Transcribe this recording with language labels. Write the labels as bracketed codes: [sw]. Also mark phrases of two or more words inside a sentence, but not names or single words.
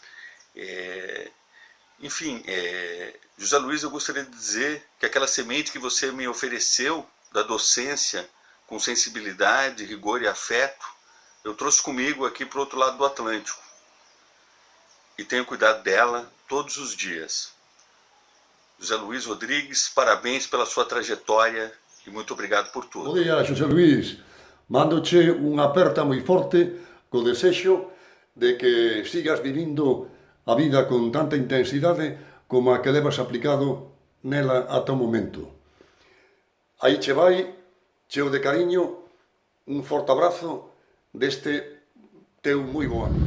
[pt] Enfim, José Luiz, eu gostaria de dizer que aquela semente que você me ofereceu, da docência, com sensibilidade, rigor e afeto, eu trouxe comigo aqui para o outro lado do Atlântico. E tenho cuidado dela todos os dias. José Luiz Rodrigues, parabéns pela sua trajetória e muito obrigado por tudo. [gl] Bom dia, José Luis. Mando-te unha aperta moi forte co desexo de que sigas vivindo a vida con tanta intensidade como a que levas aplicado nela ata o momento. Aí che vai, cheo de cariño, un forte abrazo deste teu moi bo ano.